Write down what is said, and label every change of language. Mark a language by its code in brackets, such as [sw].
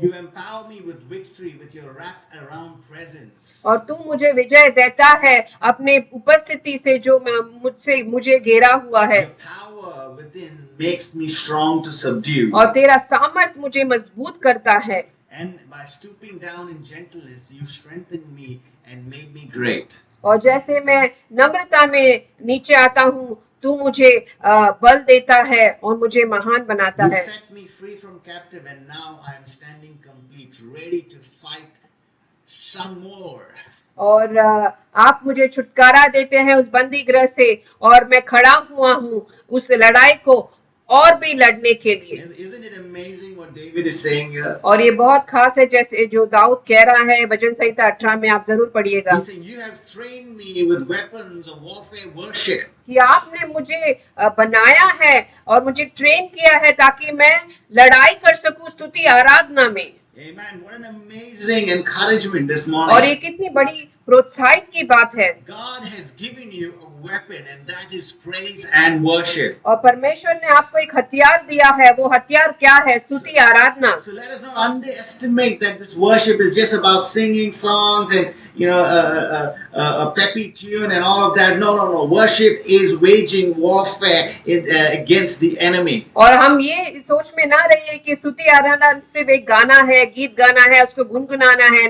[en] You empower me with victory with your wrapped around presence. [hi] और तू मुझे विजय देता है अपने उपस्थिति से जो मुझे घेरा हुआ है। [en] Your power within makes me strong to subdue. [hi] और तेरा सामर्थ मुझे मजबूत करता है। [en] And by stooping down in gentleness, you strengthen me and make me great. [hi] और जैसे मैं नम्रता में नीचे आता हूँ, तू मुझे बल देता है और मुझे महान बनाता [en] You [hi] है। [en] set me free from captive, and now I am standing complete, ready to fight some more. [hi] और आप मुझे छुटकारा देते हैं उस बंदी गृह से, और मैं खड़ा हुआ हूँ उस लड़ाई को और भी लड़ने के लिए। [en] Isn't it amazing what David is saying here? [hi] और ये बहुत खास है जैसे जो दाऊद कह रहा है भजन संहिता 18 में, आप जरूर पढ़िएगा। [en] He's saying, "You have trained me with weapons of warfare, worship." [hi] कि आपने मुझे बनाया है और मुझे ट्रेन किया है ताकि मैं लड़ाई कर सकूं स्तुति आराधना में। [en] Amen. What an amazing encouragement this [hi] और [en] morning. [hi] ये कितनी बड़ी प्रोत्साहित की बात है। [en] God has given you a weapon, and that is praise and worship. [hi] और परमेश्वर ने आपको एक हथियार दिया है, वो हथियार क्या है? स्तुति आराधना। [en] So let us not underestimate that this worship is just about singing songs and a peppy tune and all of that. No, no, no. Worship is waging warfare against the enemy. [hi] और हम ये सोच में ना रहिए कि स्तुति आराधना सिर्फ एक गाना है, गीत गाना है, उसको गुनगुनाना है।